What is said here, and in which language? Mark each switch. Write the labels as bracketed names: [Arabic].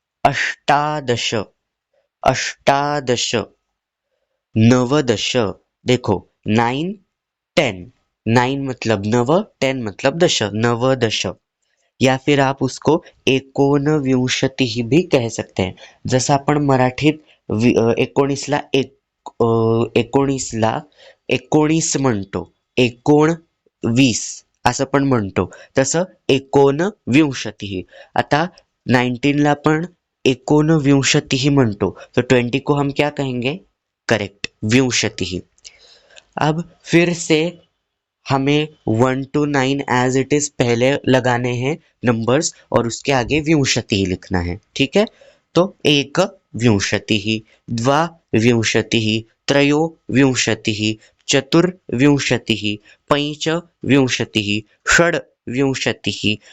[Sanskrit] अष्टादश, अष्टादश। [Hindi] नवदश, देखो 9 10, 9 मतलब नव, 10 मतलब दश, नवदश। या फिर आप उसको एकोनविंशतिः भी कह सकते हैं. [Marathi] जसं आपण मराठीत 19ला 19 म्हणतो, 19 असं पण म्हणतो, तसं एकोनविंशतिः. आता 19ला पण एकोनविंशतिः म्हणतो, [Hindi] तो 20 को हम क्या कहेंगे, करेक्ट, विंशतिः. अब फिर से हमें 1 to 9 [English] as it is [Hindi] पहले लगाने हैं नंबर्स और उसके आगे विंशतिः लिखना है, ठीक है. [Sanskrit] तो एक विंशतिः, द्वा विंशतिः, त्रयो विंशतिः, चतुर्विंशतिः, पंच विंशतिः, षड विंशतिः.